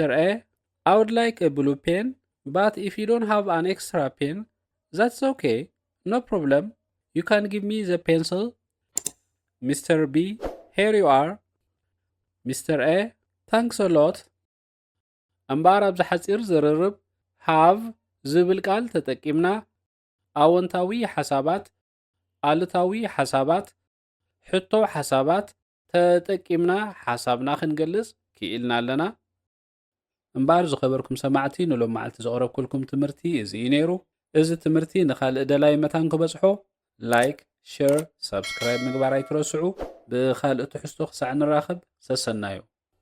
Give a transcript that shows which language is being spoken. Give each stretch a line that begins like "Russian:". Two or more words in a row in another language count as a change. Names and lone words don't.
English: A I would like a blue pen but if you don't have an extra pen that's okay no problem you can give me the pencil Mr. B here you are Mr.
Tigrinya: A
English: thanks a lot
Tigrinya: እምበር ኣብዚ ሓፂር ዝርርብ have ዝብል ቃል ተጠቂምና ኣወንታዊ ሓሳባት ኣሉታዊ ሓሳባት ሕቶ ሓሳባት ተጠቂምና ሓሳብና ክንገልጽ ክኢልና ኣለና እምበር ዝኸበርኩም ሰማዕቲ ንሎም መዓልቲ ዘቕረብኩልኩም ትምህርቲ እዚ እዩ ነይሩ እዚ ትምህርቲ ንኻልእ ደላይ መታን ክበጽሖ
English: like share subscribe
Tigrinya: ምግባር ኣይትረስዑ ብኻልእ ትሕዝቶ ክሳዕ ንራኸብ ሰሰናዮ